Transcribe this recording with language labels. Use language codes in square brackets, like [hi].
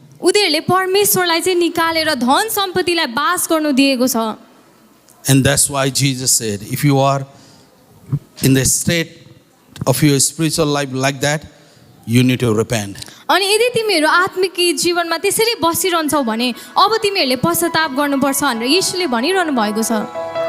[ne] उनीहरूले परमेश्वरलाई चाहिँ निकालेर धन सम्पत्तिलाई बास गर्नु दिएको छ [en] And that's why Jesus said, if you are in the state of your spiritual life like that, you need to repent. [ne] अनि यदि तिमीहरू आत्मिक जीवनमा त्यसरी बसिरहन्छौ भने अब तिमीहरूले पश्चाताप गर्नुपर्छ भनेर येशूले भनिरहनु भएको छ